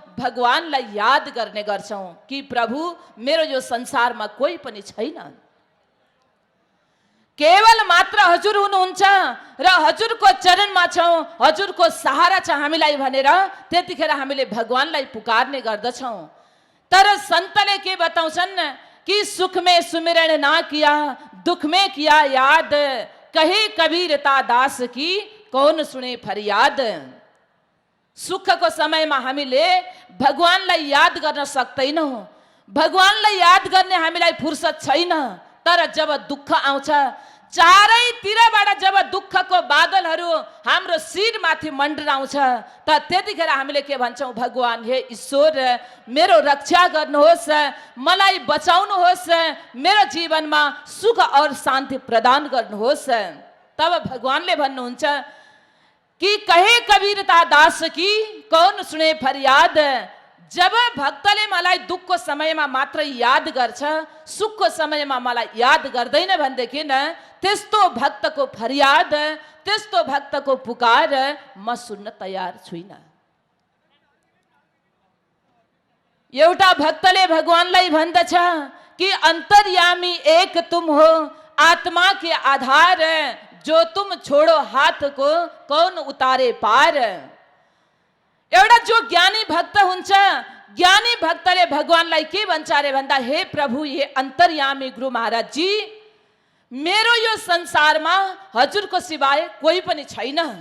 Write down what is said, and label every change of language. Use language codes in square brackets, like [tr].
[ne] भगवानलाई याद गर्ने गर्छौं कि प्रभु, मेरो यो संसारमा कोही पनि छैन, केवल मात्र हजुर हुनुहुन्छ र हजुरको चरणमा छौं, हजुरको सहारा छ हामीलाई भनेर त्यतिखेर हामीले भगवानलाई पुकारने गर्दछौं। तर सन्तले के बताउँछन् कि [hi] सुख में सुमिरण ना किया दुख में किया याद, कहे कबीरता दास की कौन सुने फरियाद। [ne] सुखको समयमा हामीले भगवानलाई याद गर्न सक्दैनौँ, भगवानलाई याद गर्ने हामीलाई फुर्सद छैन। तर जब दुःख आउँछ, चारैतिरबाट जब दुःखको बादलहरू हाम्रो शिरमाथि मन्डराउँछ, त त्यतिखेर हामीले के भन्छौँ, भगवान हे ईश्वर मेरो रक्षा गर्नुहोस्, मलाई बचाउनुहोस्, मेरो जीवनमा सुख और शान्ति प्रदान गर्नुहोस्। तब भगवानले भन्नुहुन्छ कि [hi] कहे कबीरता दास की कौन सुने फरियाद। [ne] जब भक्तले मलाई दुःखको समयमा मात्र याद गर्छ, सुखको समयमा मलाई याद गर्दैन भनेदेखि त्यस्तो भक्तको फरियाद, त्यस्तो भक्तको पुकार म सुन्न तयार छुइनँ। एउटा भक्तले भगवानलाई भन्दछ कि [hi] अंतर्यामी एक तुम हो, आत्मा के आधार, जो तुम छोड़ो हाथ को कौन उतारे पार। [ne] एउटा जो ज्ञानी भक्त हुन्छ, ज्ञानी भक्तले भगवानलाई के भन्छ अरे भन्दा, हे प्रभु, हे अंतर्यामी गुरु महाराज जी, मेरो यो संसारमा हजुरको सिवाय कोही पनि छैन।